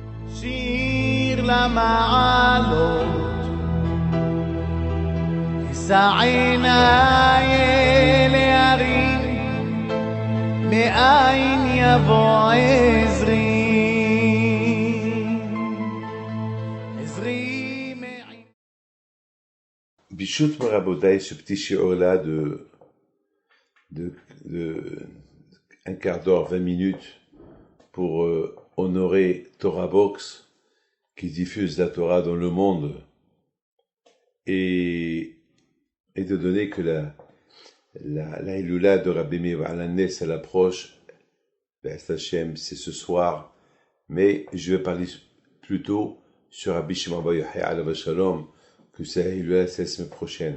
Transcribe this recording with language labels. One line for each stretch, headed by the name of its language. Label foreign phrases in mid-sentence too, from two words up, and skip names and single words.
Hebrew: שיר למעלות, אשא עיניי אל ההרים, מאין יבוא עזרי. Bichout Marabodaï,
French: ce petit shiur-là de un quart d'heure, 20 minutes, pour honorer Torah Box, qui diffuse la Torah dans le monde, et de donner que la Hilula de Rabbi Meir Alanes, elle approche, Hashem, c'est ce soir, mais je vais parler plutôt sur Rabbi Shimon Bar Yochai
Hebrew: עליו השלום,
French: que c'est la Hilula, c'est la semaine prochaine.